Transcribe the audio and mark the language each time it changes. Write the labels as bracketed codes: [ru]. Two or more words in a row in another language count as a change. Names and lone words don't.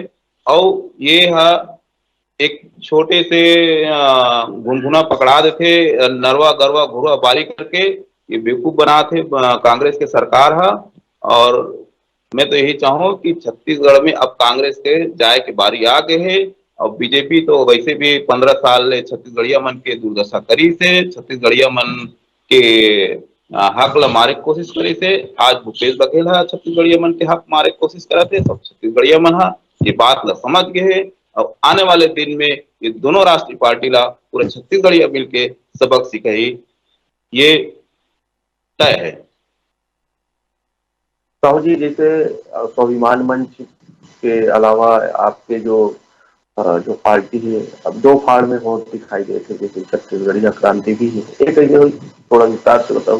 [hne] और ये है एक छोटे से घुनघुना पकड़ा देते, नरवा गरवा घुरवा बारी करके ये बेवकूफ बनाते कांग्रेस के सरकार है। और मैं तो यही चाहूँ कि छत्तीसगढ़ में अब कांग्रेस के जाए के बारी आ गए है। और बीजेपी तो वैसे भी 15 साल छत्तीसगढ़िया मन के दुर्दशा करी से, छत्तीसगढ़िया मन के हक ला मारे के कोशिश करी से। आज भूपेश बघेल हा छत्तीसगढ़िया मन के हक मारे के कोशिश करते, सब छत्तीसगढ़िया मन हा ये बात ला समझ गए है। और आने वाले दिन में ये दोनों राष्ट्रीय पार्टी ला पूरे छत्तीसगढ़िया मिल के सबक सिखाई, ये तय है। साहू जी, जैसे स्वाभिमान मंच के अलावा आपके जो पार्टी है, अब दो फाड़ में बहुत दिखाई देते, जैसे छत्तीसगढ़िया क्रांति भी है, एक कैसे हुई, थोड़ा विस्तार से बताओ।